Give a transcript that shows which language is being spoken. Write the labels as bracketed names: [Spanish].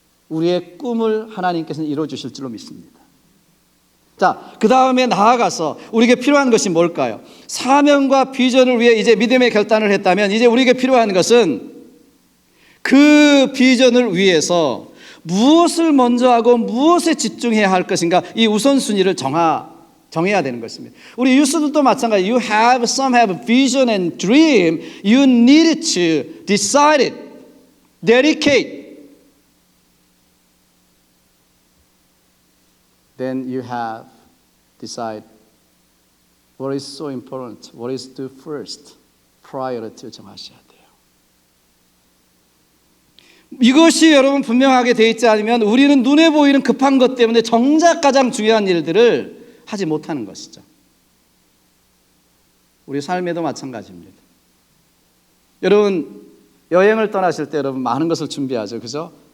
[Korean] 우리의 꿈을 하나님께서는 이뤄주실 줄로 믿습니다. 자, 그 다음에 나아가서 우리에게 필요한 것이 뭘까요? 사명과 비전을 위해 이제 믿음의 결단을 했다면 이제 우리에게 필요한 것은 그 비전을 위해서 무엇을 먼저 하고 무엇에 집중해야 할 것인가, 이 우선순위를 정해야 되는 것입니다. 우리 유스들도 마찬가지. [English] Some have vision and dream. You need to decide it, dedicate. Then you have decide what is so important, what is to do first, priority [Korean] 정하셔야 돼요. 이것이 여러분 분명하게 되어 있지 않으면 우리는 눈에 보이는 급한 것 때문에 정작 가장 중요한 일들을 하지 못하는 것이죠. 우리 삶에도 마찬가지입니다. 여러분 여행을 떠나실 때 여러분 많은 것을 준비하죠, 그죠?